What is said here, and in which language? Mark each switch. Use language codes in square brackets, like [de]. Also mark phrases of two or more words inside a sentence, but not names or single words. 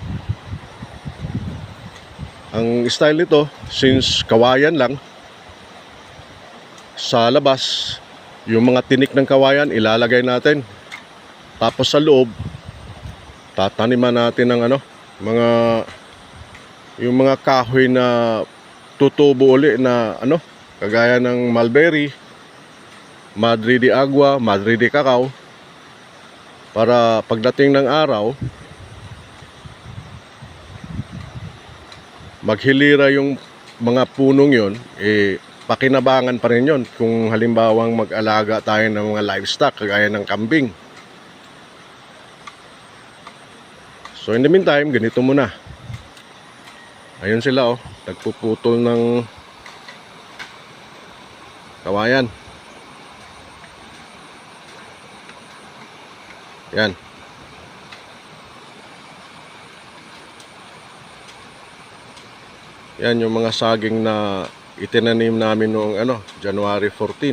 [tl] Ang style nito, since kawayan lang, sa labas, yung mga tinik ng kawayan ilalagay natin. Tapos sa loob, tataniman natin ng yung mga kahoy na tutubo uli na kagaya ng mulberry, [es] madre de agua, madre de cacao, [tl] para pagdating ng araw maghilira yung mga punong yon, pakinabangan pa rin yon kung halimbawang mag-alaga tayo ng mga livestock kagaya ng kambing. [en] So in the meantime, [tl] ganito muna. Ayun sila nagpuputol ng kawayan. Yan. Yan yung mga saging na itinanim namin noong January 14.